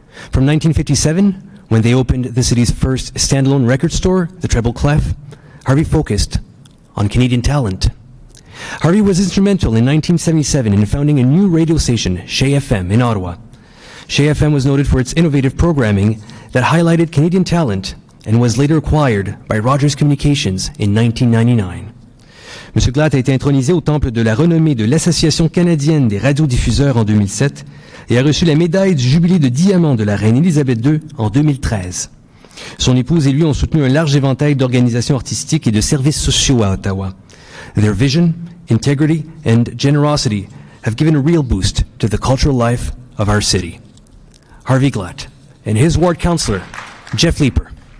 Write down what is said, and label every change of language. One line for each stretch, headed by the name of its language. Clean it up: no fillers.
English: From 1957, when they opened the city's first standalone record store, the Treble Clef, Harvey focused on Canadian talent. Harvey was instrumental in 1977 in founding a new radio station, Chez FM, in Ottawa. Chez FM was noted for its innovative programming that highlighted Canadian talent and was later acquired by Rogers Communications in 1999.
French: M. Glatt a été intronisé au temple de la renommée de l'Association canadienne des radiodiffuseurs en 2007 et a reçu la médaille du jubilé de diamant de la reine Élisabeth II en 2013. Son épouse et lui ont soutenu un large éventail d'organisations artistiques et de services sociaux à Ottawa.
English: Their vision, integrity, and generosity have given a real boost to the cultural life of our city. Harvey Glatt and his ward councillor, Jeff Leeper.